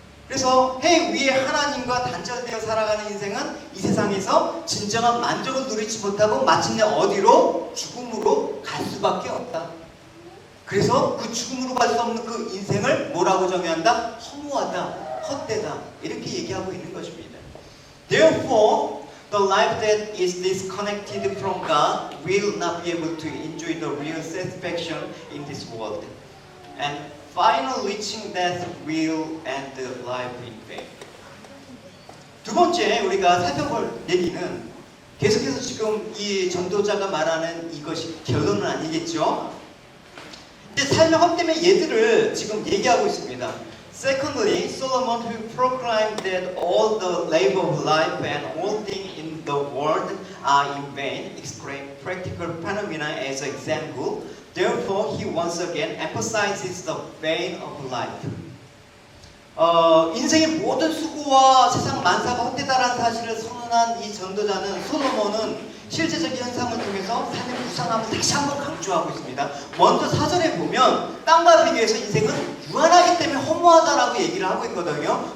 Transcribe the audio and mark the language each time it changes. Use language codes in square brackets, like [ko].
[ko] 그래서 해 위에 하나님과 단절되어 살아가는 인생은 이 세상에서 진정한 만족을 누리지 못하고 마침내 어디로? 죽음으로 갈 수밖에 없다. 그래서 그 죽음으로 갈 수 없는 그 인생을 뭐라고 정의한다? 허무하다, 헛되다 이렇게 얘기하고 있는 것입니다. [en] Therefore, the life that is disconnected from God will not be able to enjoy the real satisfaction in this world. And final reaching death will end life in vain. [ko] 두 번째 우리가 살펴볼 얘기는 계속해서 지금 이 전도자가 말하는 이것이 결론은 아니겠죠. 근데 삶의 헛됨의 예들을 지금 얘기하고 있습니다. [en] Secondly, Solomon who proclaimed that all the labor of life and all things in the world are in vain, explained practical phenomena as an example. Therefore, he once again emphasizes the vain of life. [ko] 인생의 모든 수고와 세상 만사가 헛되다라는 사실을 선언한 이 전도자는 솔로몬은 실제적인 현상을 통해서 삶의 무상함을 다시 한번 강조하고 있습니다. 먼저 4절에 보면 땅과 비교해서 인생은 유한하기 때문에 허무하다라고 얘기를 하고 있거든요.